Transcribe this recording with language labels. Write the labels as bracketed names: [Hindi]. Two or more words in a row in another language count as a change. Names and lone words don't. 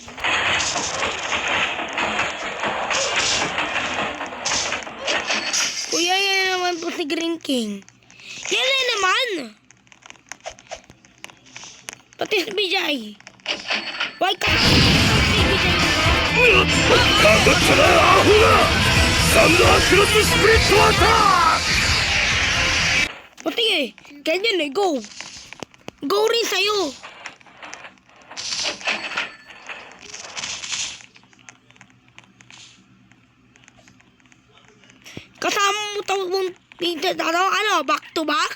[Filipino] Kuya, yan naman po si Green King. Yan na naman. Pati si Bijay. Why ka si Bijay? [Japanese] かぶったなアホがサンダークロススプリットアタック [Filipino] Pati ganyan go. Go rin sa'yo. Kasama mo ano, [English] back to back?